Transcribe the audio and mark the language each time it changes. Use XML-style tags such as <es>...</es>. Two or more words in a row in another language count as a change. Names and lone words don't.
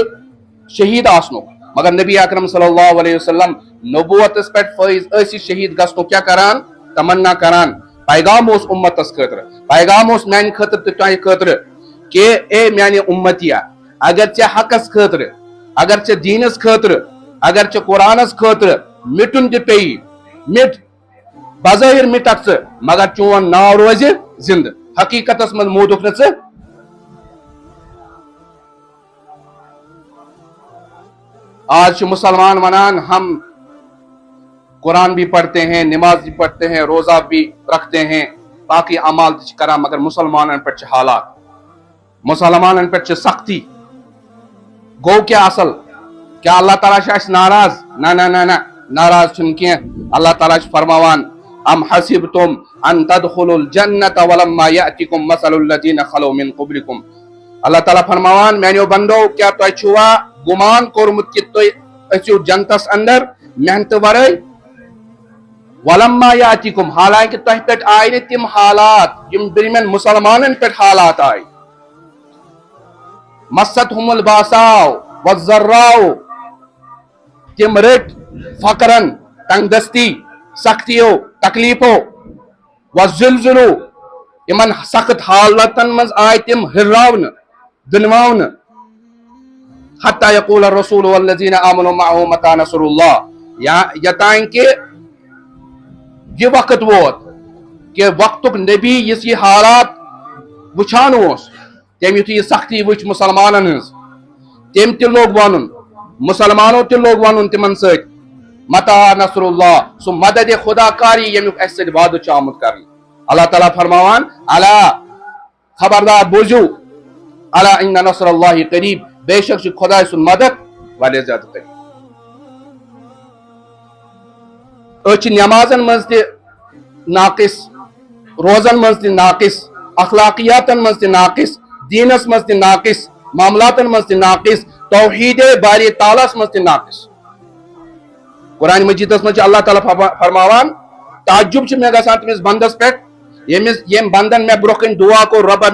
<ks>شہید آسنُک مگر نبی اکرم صلی اللہ علیہ وسلم نبوتس پٮ۪ٹھ فٲیض ٲسۍ شہید گژھنُک کیٛاہ کران تمنا کران پیغام اوس اُمتس خٲطرٕ پیغام اوس میانہِ خٲطرٕ تہٕ تۄہہِ خٲطرٕ کہ اے میانہِ اُمتیا اگر ژےٚ حقس خٲطرٕ اگر ژےٚ دیٖنس خٲطرٕ اگر ژےٚ قرآنس خٲطرٕ مٹُن تہِ پیٚیی مٹ بظٲہر مٹکھ ژٕ مگر چون ناو روزِ زندٕ حقیقتس منٛز موٗدُکھ نہٕ ژٕ آج چھِ مسلمان ونان</ks> <ur>ہم قرآن بھی پڑھتے ہیں نماز بھی پڑھتے ہیں روزہ بھی رکھتے ہیں</ur> <ks>باقی اعمال تہِ چھِ کران مگر مسلمانن پٮ۪ٹھ چھِ حالات مسلمانن پٮ۪ٹھ چھِ سختی گوٚو کیٛاہ اصل کیا اللہ تعالیٰ چھُ اَسہِ ناراض نہ ناراض چھُنہٕ کینٛہہ اللہ تعالیٰ چھُ فرماوان</ks> <ar>ام حسبتم ان تدخلوا الجنة ولما یأتکم مثل الذین خلو من قبلکم</ar> <ks>اللہ تعالیٰ فرماوان میانیو بندو کیا تۄہہِ چھُوا گمان کوٚرمُت کہِ تُہۍ أژِو جنتس اندر محنتہٕ ورٲے</ks> <ar>ولما یأتکم</ar> <ks>حالانکہ تۄہہِ پٮ۪ٹھ آیہِ نہٕ تِم حالات یِم برٛونٛہمٮ۪ن مُسلمانن پٮ۪ٹھ حالات آیہِ</ks> <ar>مستہم الباساء والضراء</ar> <ks>تِم رٔٹۍ فقرن تنگ دستی سختیو تکلیفو وزلزلو یمن سخت حالاتن منٛز آیہِ تِم ہِراونہٕ دٕنواونہٕ</ks> <ar>حتى يقول الرسول والذین آمنوا معه متى نصر اللہ</ar> <ks>یوتانۍ کہ یہ وقت ووت کہ وقتُک نبی یُس یہ حالات وٕچھان اوس تٔمۍ یُتھُے یہ سختی وٕچھ مسلمانن ہٕنٛز تٔمۍ تہِ لوگ ونُن مسلمانو تہِ لوگ ونُن تِمن سۭتۍ</ks> <ar>متى نصر اللہ</ar> <ks>سُہ مدد خدا کاری ییٚمیُک اَسہِ سۭتۍ وعدٕ چھُ آمُت کرنہٕ اللہ تعالیٰ فرماوان الا خبردار بوٗزِو</ks> <ar>الا ان نصر اللہ قریب</ar> <ks>بے شک چھُ خۄداے سُنٛد مدد واریاہ زیادٕ قریب أسۍ چھِ نٮ۪مازن منٛز تہِ ناقص روزن منٛز تہِ ناقص اخلاقیاتن منٛز تہِ ناقص دیٖنس منٛز تہِ ناقص معاملاتن منٛز تہِ ناقص توحیٖدِ باری تعالیٰ ہس منٛز تہِ ناقص قرآن مجیدس منٛز چھُ اللہ تعالیٰ فرماوان تعجب چھُ مےٚ گژھان تٔمِس بنٛدس پٮ۪ٹھ ییٚمۍ بنٛدن مےٚ برونٛہہ کَنہِ دُعا کوٚر رۄبا</ks>